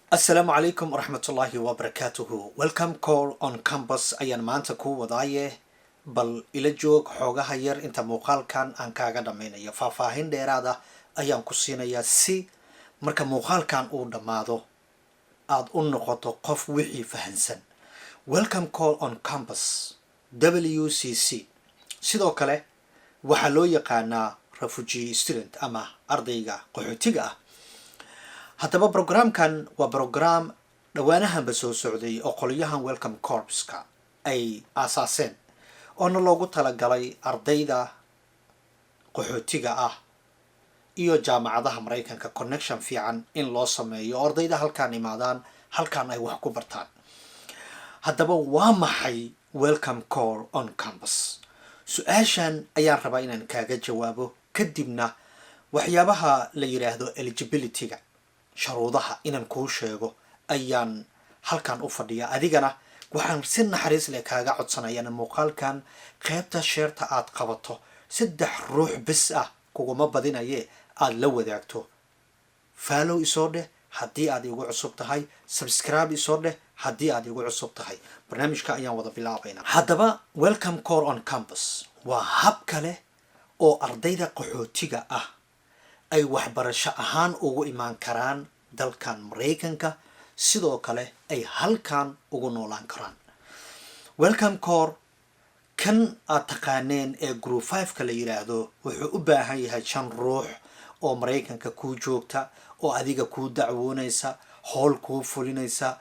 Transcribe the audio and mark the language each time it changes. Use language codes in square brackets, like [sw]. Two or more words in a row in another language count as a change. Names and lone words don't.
[ar] السلام عليكم ورحمة الله وبركاته. [so] Welcome call on campus ayaan maanta ku wadaaye bal ila joog xoogaha yar inta muuqaalkan aan kaaga dhameynayo faahfaahin dheeraad ah ayaan ku siinayaa si marka muuqaalkan uu dhammaado aad u noqoto qof wixii fahansan. Welcome call on campus WCC sidoo kale waxaa loo yaqaanaa [en] refugee student [so] ama ardayga qaxootiga ah. haddaba programkan waa program dhawaanahanba soo socday oo qolyahan welcome corpska ay aasaaseen oona loogu talagalay ardayda qaxootiga ah iyo jaamacadaha Mareykanka connection fiican in loo sameeyo ardayda halkaan imaadaan halkaan ay wax ku bartaan. haddaba waa maxay welcome call on campus? su-aashan ayaan rabaa inaan kaaga jawaabo kadibna waxyaabaha la yiraahdo eligibility-ga sharuudaha inaan kuu sheego ayaan halkan u fadhiyaa. adigana waxaan si naxariis leh kaaga codsanayaa muuqaalkan qaybta sheerta aad qabato 3 ruux bis ah kuguma badinaye aad la wadaagto. follow isoo dheh haddii aad igu cusub tahay, subscribe isoo dheh haddii aad igu cusub tahay. barnaamijka ayaan wada bilaabaynaa. haddaba welcome call on campus waa hab kale oo ardayda qaxootiga ah ay waxbarasho ahaan ugu imaan karaan dalkan Mareykanka sidoo kale ay halkan ugu noolaan karaan. welcome call kan aad taqaaneen ee group 5 ka la yiraahdo wuxuu u baahan yahay 5 ruux oo Mareykanka ku joogta oo adiga ku dacwoonaysa howl ku fulinaysa.